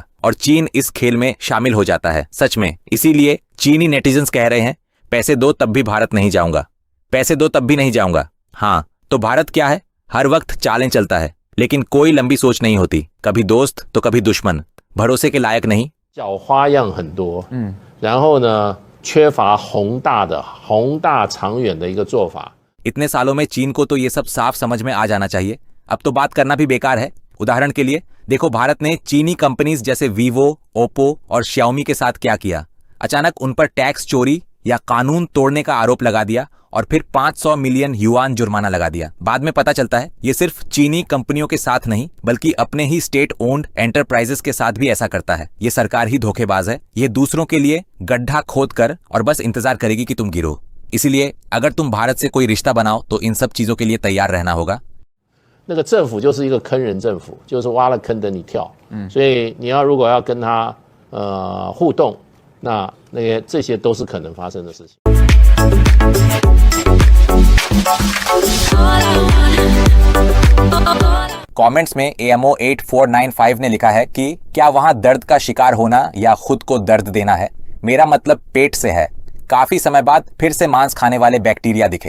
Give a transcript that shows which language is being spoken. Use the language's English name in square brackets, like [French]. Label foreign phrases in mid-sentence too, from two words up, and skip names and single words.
[Hindi] और चीन इस खेल में शामिल हो जाता है, सच में। इसीलिए चीनी नेटिजन्स कह रहे हैं, पैसे दो तब भी भारत नहीं जाऊंगा, पैसे दो तब भी नहीं जाऊंगा। हाँ, तो भारत क्या है? हर वक्त चालें चलता है, लेकिन कोई लंबी सोच नहीं होती। कभी दोस्त तो कभी दुश्मन, भरोसे के लायक नहीं। [Chinese] 小花样很多，然后呢，缺乏宏大长远的一个做法。 [Hindi] इतने सालों में चीन को तो ये सब साफ समझ में आ जाना चाहिए। अब तो बात करना भी बेकार है। उदाहरण के लिए देखो, भारत ने चीनी कंपनीज जैसे वीवो, ओप्पो और श्याओमी के साथ क्या किया। अचानक उन पर टैक्स चोरी या कानून तोड़ने का आरोप लगा दिया और फिर 500 मिलियन युआन जुर्माना लगा दिया। बाद में पता चलता है ये सिर्फ चीनी कंपनियों के साथ नहीं, बल्कि अपने ही [English] state owned enterprises [Hindi] के साथ भी ऐसा करता है। ये सरकार ही धोखेबाज है। ये दूसरों के लिए गड्ढा खोद कर और बस इंतजार करेगी कि तुम गिरो। इसीलिए अगर तुम भारत से कोई रिश्ता बनाओ तो इन सब चीजों के लिए तैयार रहना होगा। [Chinese] 那个政府就是一个坑人政府，就是挖了坑等你跳。所以你如果要跟他互动，那这些都是可能发生的事情。 [Hindi] कमेंट्स में AMO8495 ने लिखा है कि क्या वहां दर्द का शिकार होना या खुद को दर्द देना है? मेरा मतलब पेट से है। काफी समय बाद फिर से मांस खाने वाले बैक्टीरिया दिखे।